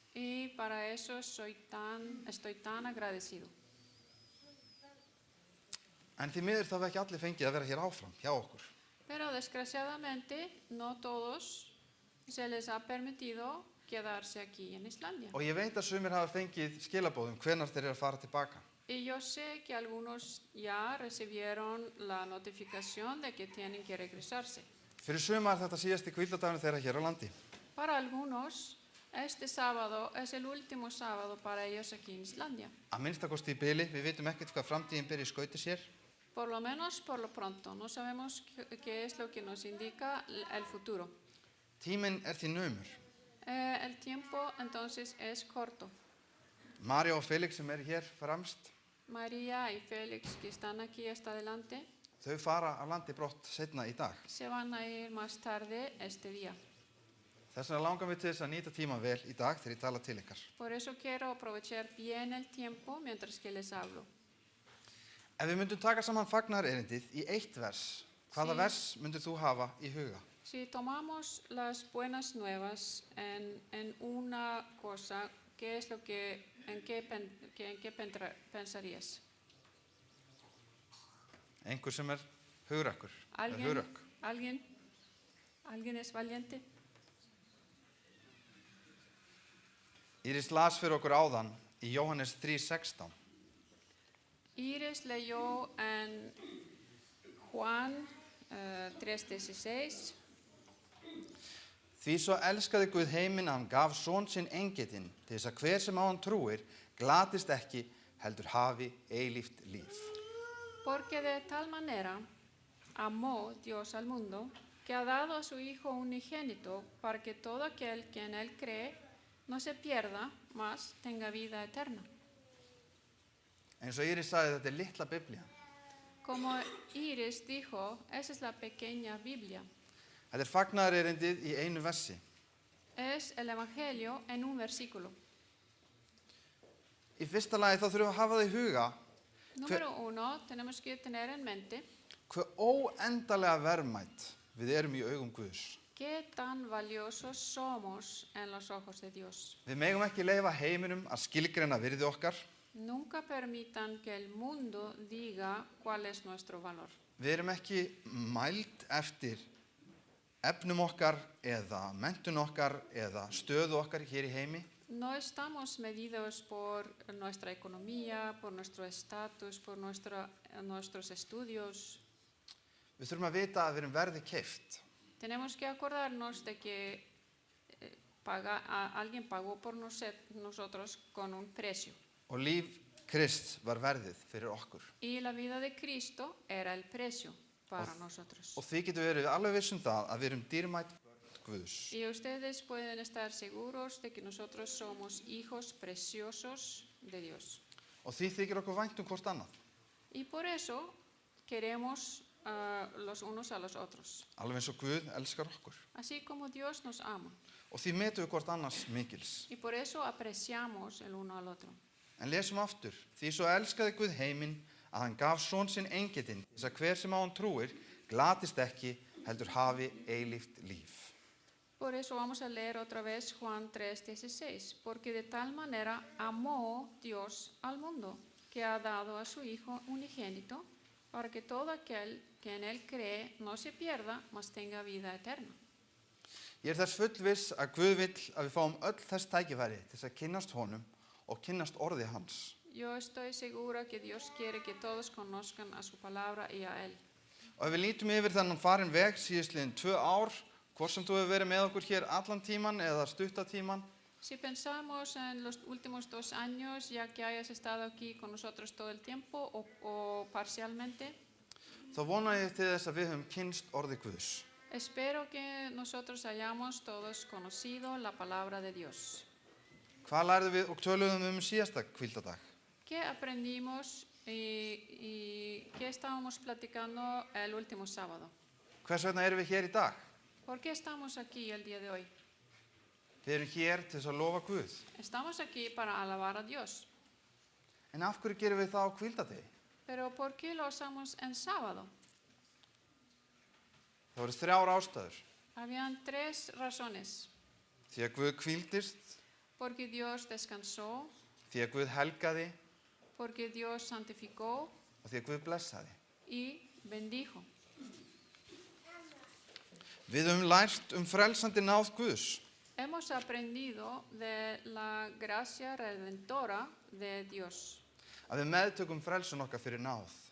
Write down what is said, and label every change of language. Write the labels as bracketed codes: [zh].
[es] Y para eso estoy tan agradecido. [is] En því miður þá hefur ekki allir fengið að vera hér áfram hjá okkur. [es] Pero desgraciadamente no todos se les ha permitido quedarse aquí en Islandia. [is] Og ég veit að sumir hafa fengið skilabóðum hvenær þeir eru að fara tilbaka. [es] Y yo sé que algunos ya recibieron la notificación de que tienen que regresarse. [is] Fyrir sumar þetta síðasti hvíldadagur þeirra hér á landi. [es] Para algunos, este sábado es el último sábado para ellos aquí en Islandia. [is] Að minnstakosti í bili, við vitum ekkert hvað framtíðin ber í skauti sér. [es] Por lo menos por lo pronto. No sabemos qué es lo que nos indica el futuro. [is] Tíminn er því naumur. [es] El tiempo entonces es corto. [is] María og Felix sem eru hér fremst, [es] María y Félix, que están aquí hasta adelante, [is] þau fara af landi brott seinna í dag. [es] se van a ir más tarde este día. [is] Þess vegna langar við til þess að nýta tíma vel í dag þegar ég tala til ykkar. [es] Por eso quiero aprovechar bien el tiempo mientras que les hablo. [is] Ef við myndum taka saman fagnaðarerindið í 1 vers, hvaða [es] Sí. [is] vers myndir þú hafa í huga? [es] Si tomamos las buenas nuevas en una cosa, ¿qué es lo que, en qué pensarías? [is] Einhver sem er hugrakkur, [es] ¿Alguien, [is] hugrakk. [es] ¿Alguien es valiente? [is] Íris las fyrir okkur áðan í Jóhannes 3:16. [es] Iris leyó en Juan 3:16. [is] Því svo elskaði Guð heiminn að hann gaf son sinn engitinn til þess að hver sem á hann trúir glatist ekki heldur hafi eilíft líf. [es] Porque de tal manera amó Dios al mundo que ha dado a su Hijo unigénito para que todo aquel que en él cree no se pierda, mas tenga vida eterna. [is] Eins og Íris sagði, þetta er litla Biblía. [es] Como Iris dijo, esa es la pequeña Biblia. [is] Þetta er fagnaðarerindið í einu versi. [es] Es el Evangelio en un versículo. [is] Í fyrsta lagi þá þurfum við að hafa það í huga [es] Número uno, tenemos que tener en mente [is] hve óendalega verðmæt við erum í augum Guðs. [es] qué tan valiosos somos en los ojos de Dios. [is] Við megum ekki leyfa heiminum að skilgreina virði okkar. [es] Nunca permitan que el mundo diga cuál es nuestro valor. [is] Við erum ekki mæld eftir efnum okkar eða menntun okkar eða stöðu okkar hér í heimi. [es] No estamos medidos por nuestra economía, por nuestro estatus, por nuestros estudios. [is] Við þurfum að vita að við erum verði keypt. [es] Tenemos que acordarnos de que alguien pagó por nosotros con un precio. [is] Og líf Krists var verðið fyrir okkur. [es] Y la vida de Cristo era el precio para nosotros. [is] Og því getum við verið alveg viss það að við erum dýrmæt börn Guðs. [es] Y ustedes pueden estar seguros de que nosotros somos hijos preciosos de Dios. [is] Og því þykir okkur vænt hvort annað. [es] Y por eso queremos los unos a los otros. [is] Alveg eins og Guð elskar okkur. [es] Así como Dios nos ama. [is] Og því metum við hvort annars mikils. [es] Y por eso apreciamos el uno al otro. [is] En lesum aftur. Því svo elskaði Guð heiminn að hann gaf son sinn engitinn þess að hver sem á hann trúir glatist ekki heldur hafi eilíft líf. [es] Por eso vamos a leer otra vez Juan 3:16. Porque de tal manera amó Dios al mundo, que ha dado a su Hijo unigénito, para que todo aquel que en él cree no se pierda, mas tenga vida eterna. [is] Ég þess fullviss að Guð vill að við fáum öll þess tækifæri til þess að kynnast honum og kynnast orði hans. [es] Yo estoy segura que Dios quiere que todos conozcan a su palabra y a él. [is] Og ef við lítum yfir þennan farin veg síðastliðin 2 ár, hvort sem þú hefur verið með okkur hér allan tíman eða stuttatíman, [es] Si pensamos en los últimos 2 años, ya que hayas estado aquí con nosotros todo el tiempo o parcialmente, [is] þá vona ég til þess að við höfum kynnst orði Guðs. [es] espero que nosotros hayamos todos conocido la palabra de Dios. [is] Hvað lærðum við og töluðum síðasta hvíldadag? [es] ¿Qué aprendimos y qué estábamos platicando el último sábado? [is] Hvers vegna erum við hér í dag? [es] ¿Por qué estamos aquí el día de hoy? [is] Við erum hér til þess að lofa Guð. [es] Estamos aquí para alabar a Dios. [is] En af hverju gerum við það á hvíldadegi? [es] Pero ¿por qué lo hacemos en sábado? [is] Það voru 3 ástæður. [es] Habían 3 razones. [is] Því að Guð hvíldist, [es] Porque Dios descansó, [is] því að Guð helgaði [es] porque Dios santificó [is] og því að Guð blessaði. [es] y bendijo. [is] Við höfum lært frelsandi náð Guðs. [es] Hemos aprendido de la gracia redentora de Dios, [is] Að við meðtökum frelsun okkar fyrir náð.